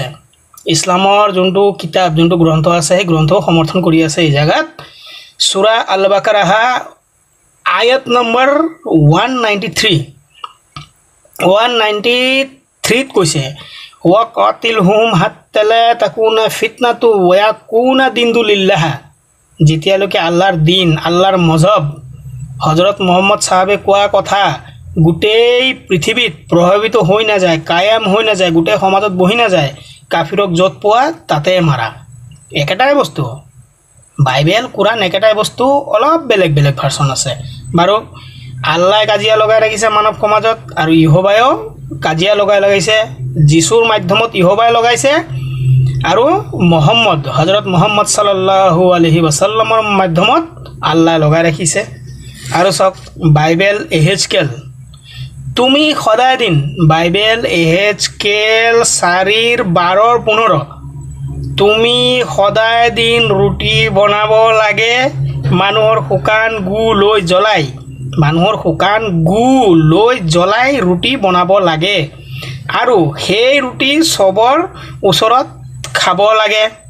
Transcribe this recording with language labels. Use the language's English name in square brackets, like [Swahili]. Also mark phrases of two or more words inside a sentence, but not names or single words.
[Assamese] ইছলামৰ যোনটো কিতাপ, যোনটো গ্ৰন্থ আছে, সেই গ্ৰন্থও সমৰ্থন কৰি আছে এই জাগাত। সূৰা আল বাকাৰাহ আয়াত নম্বৰ 193 কৈছে, [Arabic] وقاتلوهم حتى لا تكون فتنة و يكون الدين لله. [Assamese] যেতিয়ালৈকে আল্লাহৰ দিন, আল্লাহৰ মজহব, হযৰত মুহাম্মদ সাহাবে কোৱা কথা গোটেই পৃথিৱীত প্ৰভাৱিত হৈ নাযায়, কায়াম হৈ নাযায়, গোটেই সমাজত বহি নাযায়, কাফিৰক য'ত পোৱা তাতে মাৰা। একেটাই বস্তু, বাইবেল কোৰাণ একেটাই বস্তু, অলপ বেলেগ ভাৰ্চন আছে। বাৰু, আল্লাহ কাজিয়া লগাই ৰাখিছে মানৱ সমাজত, আৰু ইহোবায়ো কাজিয়া লগাইছে। যীশুৰ মাধ্যমত ইহোবাই লগাইছে, আৰু হযৰত মুহাম্মদ [Arabic] صلى الله عليه وسلم [Assamese] মাধ্যমত আল্লাহ লগাই ৰাখিছে। আৰু চাওক, বাইবেল এহেজকেল, তুমি সদায় দিন বাইবেল এহেজকেল 4:12-15, তুমি সদায় দিন ৰুটি বনাব লাগে, মানুহৰ শুকান গু লৈ জ্বলাই মানুহৰ শুকান গু লৈ জ্বলাই ৰুটি বনাব লাগে আৰু সেই ৰুটি চবৰ ওচৰত খাব লাগে